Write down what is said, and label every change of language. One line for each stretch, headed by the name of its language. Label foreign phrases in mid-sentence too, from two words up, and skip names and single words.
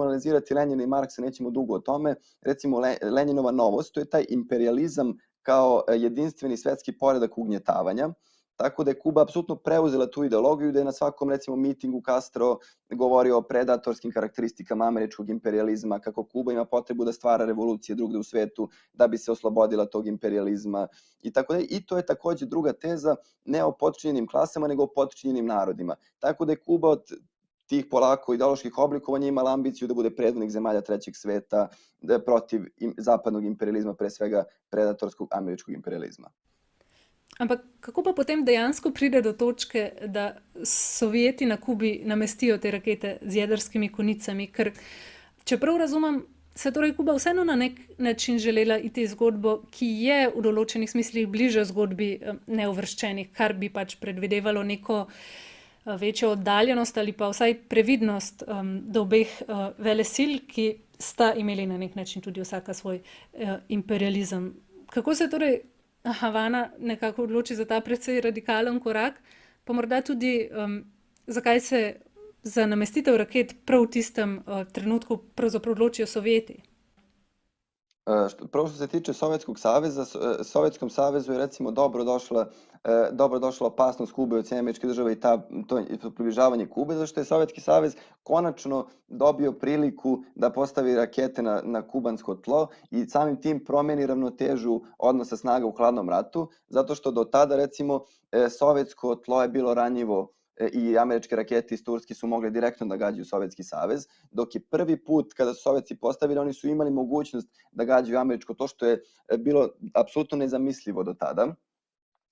Serbian: analizirati Lenjina i Marksa, nećemo dugo o tome, recimo Lenjinova novost, to je taj imperijalizam kao jedinstveni svetski poredak ugnjetavanja, tako da je Kuba apsolutno preuzela tu ideologiju, da je na svakom recimo mitingu Castro govorio o predatorskim karakteristikama američkog imperijalizma, kako Kuba ima potrebu da stvara revolucije drugde u svetu da bi se oslobodila tog imperijalizma i tako da. I to je takođe druga teza, ne o potčinjenim klasama, nego o potčinjenim narodima. Tako da je Kuba od tih polako ideoloških oblikovanja imala ambiciju da bude predvodnik zemalja trećeg sveta, protiv zapadnog imperijalizma, pre svega predatorskog američkog imperijalizma.
Slovenian: Ampak kako pa potem dejansko pride do točke, da Sovjeti na Kubi namestijo te rakete z jedrskimi konicami? Ker, čeprav razumem, se torej Kuba vseeno na nek način želela iti zgodbo, ki je v določenih smislih bliže zgodbi neuvrščenih, kar bi pač predvidevalo neko večjo oddaljenost ali pa vsaj previdnost do obeh velesil, ki sta imeli na nek način tudi vsaka svoj imperializem. Kako se torej Havana nekako odloči za ta precej radikalen korak, pa morda tudi zakaj se za namestitev raket prav v tistem trenutku pravzaprav odločijo Sovjeti?
Serbian: Prvo što se tiče Sovjetskog saveza, Sovjetskom savezu je recimo dobro došla opasnost Kube od Sjedinjenih Američkih Država i to približavanje Kube, zašto je Sovjetski savez konačno dobio priliku da postavi rakete na kubansko tlo i samim tim promeni ravnotežu odnosa snaga u hladnom ratu, zato što do tada recimo sovjetsko tlo je bilo ranjivo i američke rakete iz Turske su mogle direktno da gađaju Sovjetski savez, dok je prvi put kada su Sovjetci postavili, oni su imali mogućnost da gađaju američko, to što je bilo apsolutno nezamislivo do tada.